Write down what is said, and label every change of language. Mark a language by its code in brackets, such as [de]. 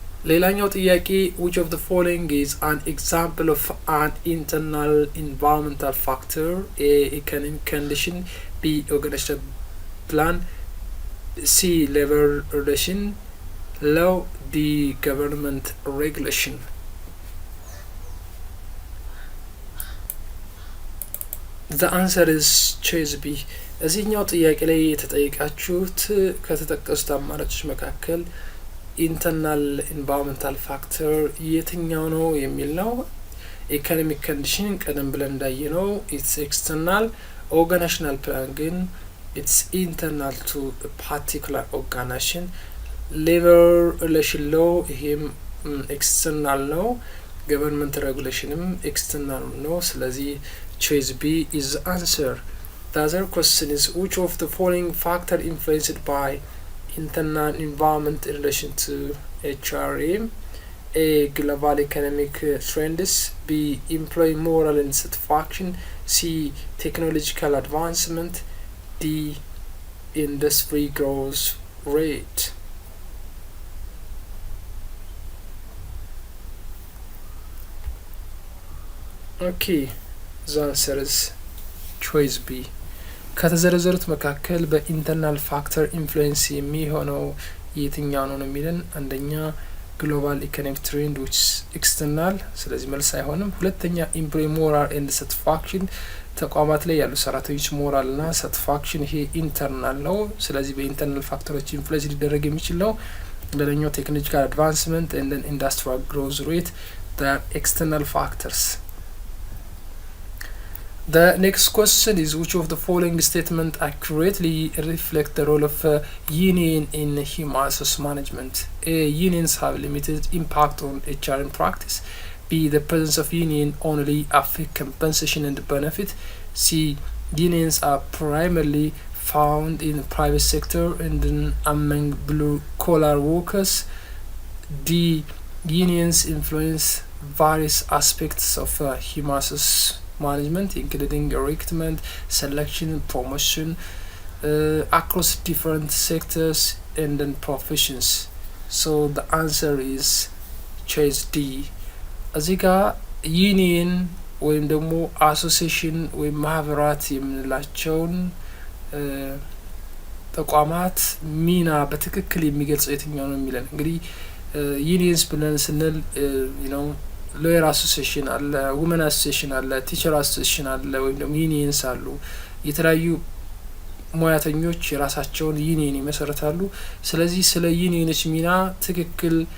[am] ሌላኛው ጥያቄ [en] which of the following is an example of an internal environmental factor? A economic condition, B organizational plan, C labor relation, law, D government regulation. The answer is choice B. [am] እዚህኛው ጥያቄ ላይ የተጠየቃችሁት ከተጠቀሱት አማራጮች መካከል ኢንተርናል ኢንቫይሮንመንታል ፋክተር የትኛው ነው የሚል ነው። ኢኮኖሚክ ኮንዲሽን ቀደም ብለን እንዳየነው [en] ኢትስ ኤክስተርናል፣ [am] ኦርጋናይዜሽናል ፕላን ግን [en] ኢትስ ኢንተርናል ቱ ፓርቲኩላር ኦርጋናይዜሽን። [am] ሌበር ሪሌሽን ሎ ይሄም ኤክስተርናል ነው። ገቨርንመንት ሬጉሌሽንም ኤክስተርናል ነው። ስለዚህ ቾይስ ቢ ኢዝ አንሰር። [en] The other question is which of the following factor influenced by internal environment in relation to HRM? A global economic trends, B employee moral and satisfaction, C technological advancement, D industry growth rate. Okay, the answer is choice B. [am] ከተዘረዘሩት መካከል በኢንተርናል ፋክተር ኢንፍሉዌንስ የሚሆነው የትኛው ነው የሚለን፣ አንደኛ ግሎባል ኢኮኖሚክ ትሬንድ [en] ዊች ኤክስተርናል፣ [am] ስለዚህ መልስ አይሆንም። ሁለተኛ ኢምፕሎይ ሞራል ኤንድ ሳቲስፋክሽን፣ ተቋማት ላይ ያሉ ሰራተኞች ሞራል ና ሳቲስፋክሽን ይሄ ኢንተርናል ነው። ስለዚህ በኢንተርናል ፋክተሮች ኢንፍሉዌንስ ሊደረግ የሚችል ነው። ሌላኛው ቴክኖሎጂካል አድቫንስመንት ኤንድ ኢንዱስትሪያል ግሮዝ ሬት ኤክስተርናል ፋክተርስ። [en] The next question is which of the following statement accurately reflect the role of union in human resource management? A. Unions have limited impact on HRM practice. B. The presence of union only affect compensation and benefit. C. Unions are primarily found in the private sector and among blue-collar workers. D. Unions influence various aspects of human resource management including recruitment, selection, promotion across different sectors and then professions. So the answer is choice D. [am] እዚህ ጋር ዩኒየን ወይም ደግሞ አሶሲዬሽን ወይም ማህበራት የምንላቸውን ተቋማት ሚና በትክክል የሚገልጸው የትኛው ነው የሚለን። እንግዲህ ዩኒየንስ ብለን ስንል ነው ሎየር አሶሲዬሽን አለ፣ ውመን አሶሲዬሽን አለ፣ ቲቸር አሶሲዬሽን አለ፣ ወይም ደግሞ ዩኒየንስ አሉ። የተለያዩ ሙያተኞች የራሳቸውን ዩኒየን ይመሰረታሉ። ስለዚህ ስለ ዩኒየኖች ሚና ትክክል